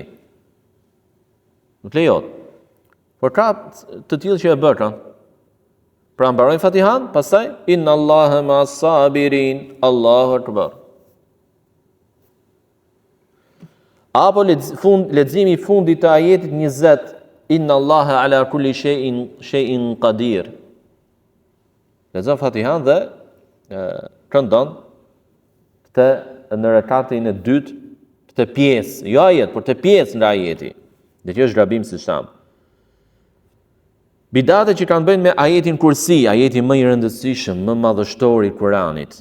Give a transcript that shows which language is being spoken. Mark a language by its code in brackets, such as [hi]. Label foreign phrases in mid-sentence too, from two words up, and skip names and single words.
[sq] Nuk lejohet. Por ka të tillë që e bërën. Pra mbarojnë Fatihan, pastaj [ar] إن الله مع الصابرين, الله أكبر. [sq] Apo leximi i fundit të ajetit 20, [ar] إن الله على كل شيء قدير. [sq] Lexon Fatihan dhe këndon në rekatin e dytë këtë pjesë, jo ajet, por të pjesë nga ajeti. Dhe kjo është gabim si shtam. Bidate që kanë bënë me ajetin kursi, ajeti më i rëndësishëm, më madhështor i Kuranit.